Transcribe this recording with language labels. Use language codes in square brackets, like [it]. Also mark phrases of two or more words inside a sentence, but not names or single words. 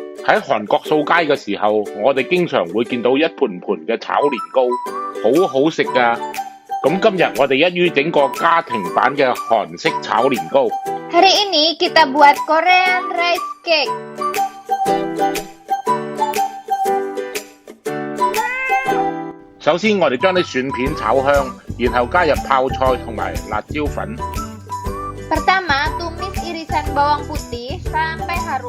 [yue] 喺韓國掃街嘅時候，我哋經常會見到一盤盤嘅炒年糕，好好食㗎。咁今日我哋一於整個家庭版嘅韓式炒年糕。 [ms] Hari ini kita buat [en] Korean rice cake. [yue] 首先我哋將啲蒜片炒香，然後加入泡菜同埋辣椒粉。 [ms] Pertama, tumis irisan bawang putih sampai harum.